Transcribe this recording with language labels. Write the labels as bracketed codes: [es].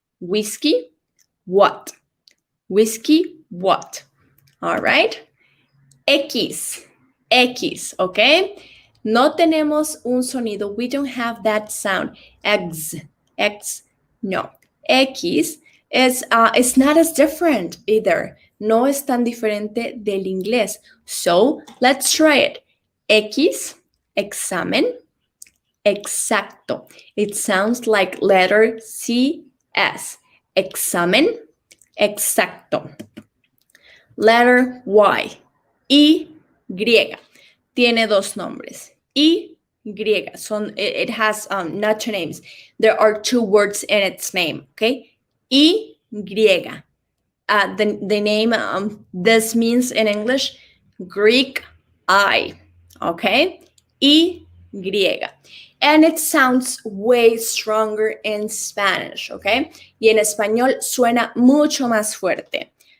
[en] Whiskey, what? Whiskey, what? All right? [es] X, okay? No tenemos un sonido. [en] We don't have that sound. X, no. X is it's not as different either. [es] No es tan diferente del inglés. [en] So let's try it. X, examen, exacto. It sounds like letter CS. [es] Examen, exacto. [en] Letter Y. [es] Y. Tiene dos nombres. [en] Y. It has not two names. There are two words in its name, okay? Y. The name, this means in English, Greek I, okay? Y. And it sounds way stronger in Spanish, okay? [es] Y en español suena mucho más fuerte.